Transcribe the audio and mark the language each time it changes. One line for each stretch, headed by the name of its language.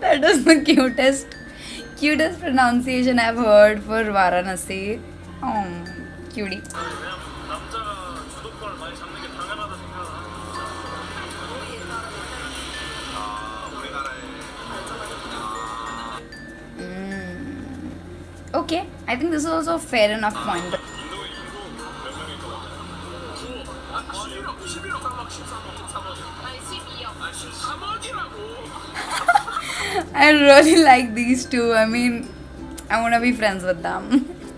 English: That is the cutest pronunciation I've heard for Varanasi. Oh, cutie.
Korean: 그냥 남자가 주도권을 많이 잡는 게 당연하다 생각을 하는
English: Okay, I think this is also a fair enough point.
Korean: 인도 몇 명일 것 같아? 11억 깜막 13억. 아니 12억. 아 13억이라고.
English: I really like these two. I mean, I wanna be friends with them.